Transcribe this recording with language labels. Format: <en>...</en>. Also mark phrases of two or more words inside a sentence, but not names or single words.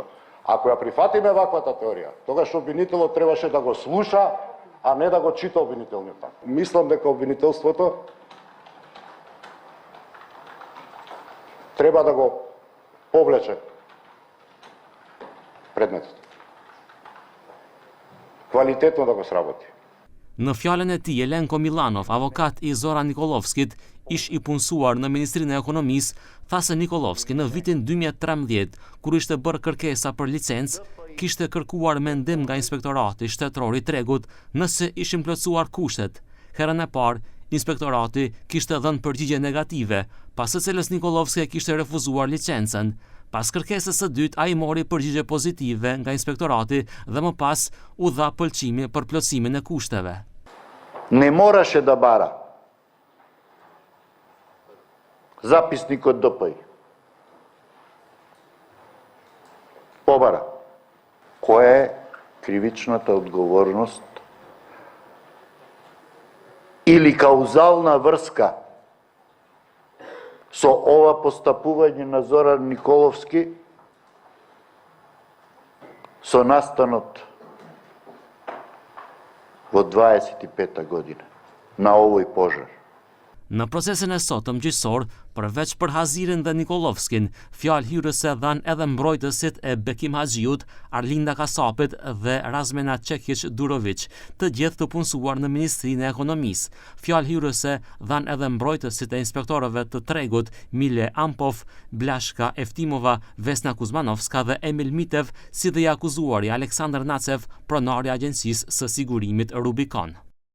<mk>Ако ја прифатиме ваквата теорија, тогаш обвинителот требаше да го слуша, а не да го чита обвинителниот акт. Мислам дека обвинителството треба да го повлече предметот. Квалитетно да го сработи.</mk> <sq>Në fjalën e tij, Elenko Milanov, avokat i Zoran Nikolovskit, ish i punësuar në Ministrinë e Ekonomisë, tha se Nikolovski në vitin 2013, kur ishte bërë kërkesa për licencë, kishte kërkuar mendim nga Inspektorati Shtetëror i Tregut nëse ishin plotësuar kushtet. Herën e parë, Inspektorati kishte dhënë përgjigje negative, pas së cilës Nikolovski kishte refuzuar licencën. Pas kërkesës së dytë, ai mori përgjigje pozitive nga Inspektorati dhe më pas u dha pëlqimi për plotësimin e kushteve.</sq> <mk>Не мораше да бара записникот ДПИ. Побара. Која е кривичната одговорност или каузална врска со ова постапување на Зоран Николовски со настанот во 25-та година на овој пожар.</mk> <sq>Në procesin e sotëm gjyqësor, përveç për Hazirin dhe Nikolovskin, fjalë hyrëse dhanë edhe mbrojtësit e Bekim Haxhiut, Arlinda Kasapit dhe Razmena Çekiç Durović, të gjithë të punësuar në Ministrinë e Ekonomisë. Fjalë hyrëse dhanë edhe mbrojtësit e inspektorëve të Tregut, Mile Ampov, Blaşka Eftimova, Vesna Kuzmanovska dhe Emil Mitev, si dhe i akuzuari Aleksandr Nacev, pronari i Agjencisë së Sigurimit Rubicon.</sq>